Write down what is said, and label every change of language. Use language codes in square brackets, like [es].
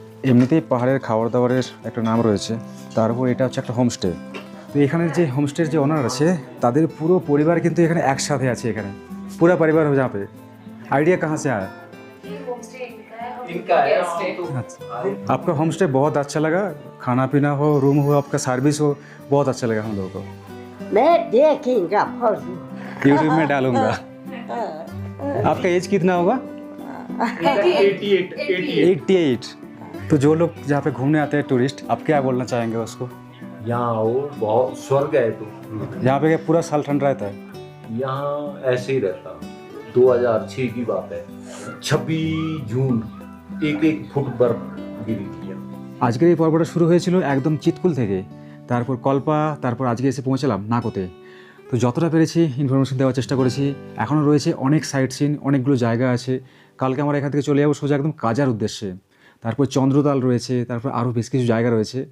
[bn] এমনিতেই পাহাড়ের খাবার দাবারের একটা নাম রয়েছে, তার উপর এটা হচ্ছে একটা হোমস্টে। তো এখানের যে হোমস্টের যে ওনার আছে, তাদের পুরো পরিবার কিন্তু এখানে একসাথে আছে। এখানে পুরো পরিবার [hi] हो जहाँ पे। आइडिया कहाँ से आया? आपका होम स्टे बहुत अच्छा लगा, खाना पीना हो, रूम हो, आपका सर्विस हो, बहुत अच्छा लगा हम लोगों को। मैं देखेंगे फोटो। यूट्यूब में डालूंगा। आपका एज कितना होगा? 88। तो जो लोग जहाँ पे घूमने आते हैं टूरिस्ट, आप क्या बोलना चाहेंगे उसको? यहाँ आओ, बहुत स्वर्ग है तो। यहाँ पे क्या पूरा साल ठंड रहता है? यहाँ ऐसे ही रहता। 2006 की बात है, 26 जून 1 फुट बर्फ गिरी थी। [bn] আজকের এই পর্বটা শুরু হয়েছিল একদম চিতকুল থেকে, তারপর কল্পা, তারপর আজকে এসে পৌঁছালাম নাকোতে। তো যতটা পেরেছি ইনফরমেশন দেওয়ার চেষ্টা করেছি। এখনও রয়েছে অনেক সাইট সিন, অনেকগুলো জায়গা আছে। কালকে আমরা এখান থেকে চলে যাবো সোজা একদম কাজার উদ্দেশ্যে। তারপর চন্দ্রতাল রয়েছে, তারপর আরও বেশ কিছু জায়গা রয়েছে।